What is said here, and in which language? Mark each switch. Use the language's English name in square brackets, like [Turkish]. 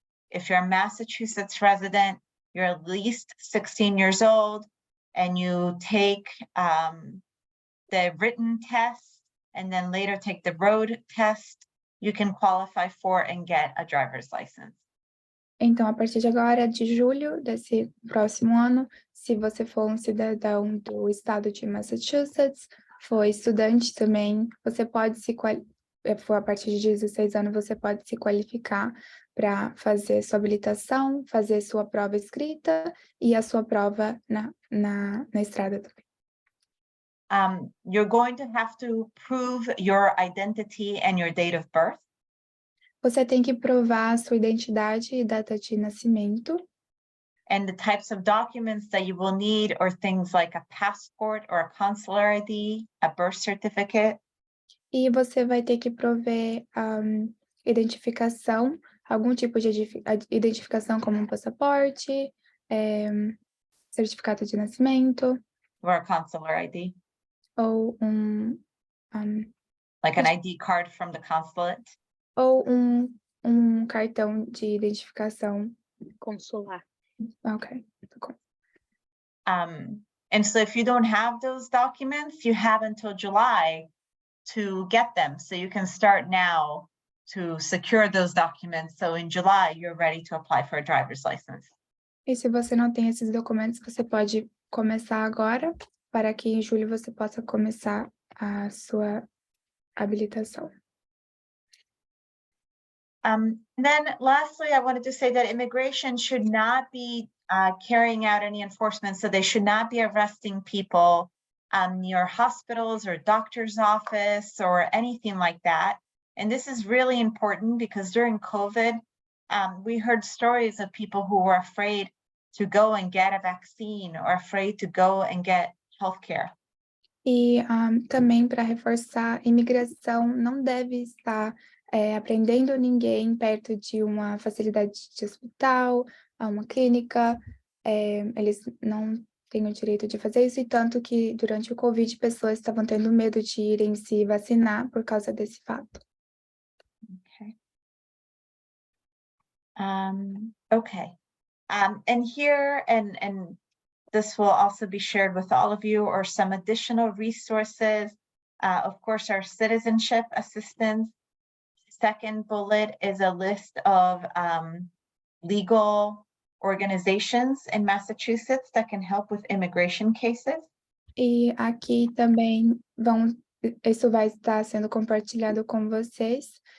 [English] If you're a Massachusetts resident, you're at least 16 years old, and you take the written test, and then later take the road test, you can qualify for and get a driver's license. [Portuguese] Então, a partir de agora, de julho desse próximo ano, se você for um cidadão do estado de Massachusetts, for estudante também, você pode for a partir de 16 anos, você pode se qualificar para fazer sua habilitação, fazer sua prova escrita e a sua prova na estrada também. [English] You're going to have to prove your identity and your date of birth. [Portuguese] Você tem que provar a sua identidade e data de nascimento. [English] And the types of documents that you will need are things like a passport or a consular ID, a birth certificate. [Portuguese] E você vai ter que prover identificação, algum tipo de identificação como um passaporte, certificado de nascimento, [English] or a consular ID, [Portuguese] ou um, [English] like an ID card from the consulate. [Portuguese] ou um cartão de identificação. [English] Consular. Ok. And so if you don't have those documents, you have until July to get them. So you can start now to secure those documents. So in July, you're ready to apply for a driver's license. [Portuguese] E se você não tem esses documentos, você pode começar agora, para que em julho você possa começar a sua habilitação. [English] Then lastly, I wanted to say that immigration should not be carrying out any enforcement. So they should not be arresting people near hospitals or doctor's office or anything like that. And this is really important because during COVID, we heard stories of people who were afraid to go and get a vaccine or afraid to go and get healthcare. [Portuguese] E também para reforçar, imigração não deve estar aprendendo ninguém perto de uma facilidade de hospital, a uma clínica. Eles não têm o direito de fazer isso, e tanto que durante o Covid pessoas estavam tendo medo de irem se vacinar por causa desse fato. [English] Okay. Okay. And here, and this will also be shared with all of you, or some additional resources. Of course, our citizenship assistance. Second bullet is a list of legal organizations in Massachusetts that can help with immigration cases. [Portuguese] E aqui também isso vai estar sendo compartilhado com vocês.